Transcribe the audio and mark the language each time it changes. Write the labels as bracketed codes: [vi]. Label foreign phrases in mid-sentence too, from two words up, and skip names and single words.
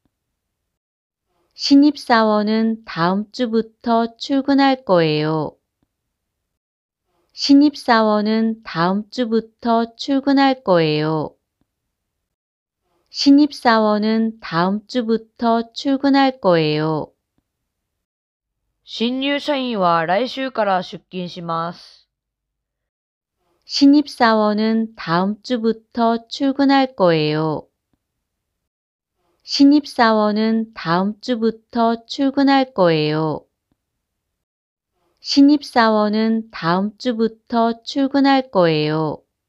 [ko] 신입사원은 다음 주부터 출근할 거예요. 신입사원은 다음 주부터 출근할 거예요. 신입사원은 다음 주부터 출근할 거예요. [ja] 新入社員は来週から出勤します。 [ko] 신입사원은 다음 주부터 출근할 거예요. 신입사원은 다음 주부터 출근할 거예요. 신입사원은 다음 주부터 출근할 거예요.